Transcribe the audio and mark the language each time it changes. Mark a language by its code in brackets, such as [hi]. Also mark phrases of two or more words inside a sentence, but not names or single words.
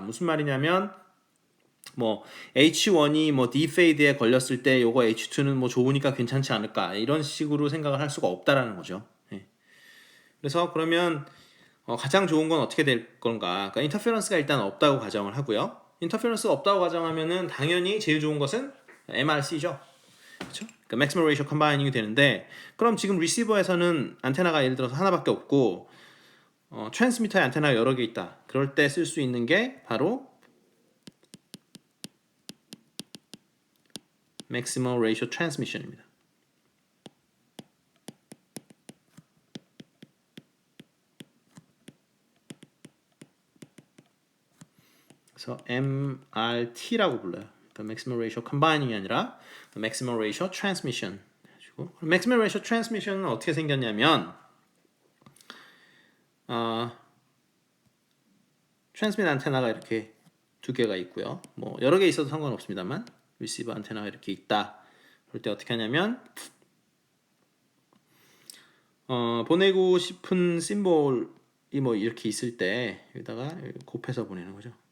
[ko] 무슨 말이냐면 뭐 H1이 뭐 D-fade에 걸렸을 때 요거 H2는 뭐 좋으니까 괜찮지 않을까 이런 식으로 생각을 할 수가 없다라는 거죠. 예. 그래서 그러면 가장 좋은 건 어떻게 될 건가? 그러니까 인터페런스가 일단 없다고 가정을 하고요. 인터페런스가 없다고 가정하면은 당연히 제일 좋은 것은 MRC죠. 그렇죠? 그러니까 [en] maximum ratio combining [ko] 이 되는데, 그럼 지금 리시버에서는 안테나가 예를 들어서 하나밖에 없고 트랜스미터에 안테나가 여러 개 있다. 그럴 때 쓸 수 있는 게 바로 [en] maximum ratio transmission [ko] 입니다. 그래서 MRT라고 불러요. 그러니까 [en] maximum ratio combining [ko] 이 아니라 [en] maximum ratio transmission. maximum ratio transmission [ko] 은 어떻게 생겼냐면 트랜스미트 안테나가 이렇게 2개가 있고요. 뭐 여러 개 있어도 상관없습니다만 리시버 안테나가 이렇게 있다. 그럴 때 어떻게 하냐면 보내고 싶은 심볼이 뭐 이렇게 있을 때 여기다가 곱해서 보내는 거죠.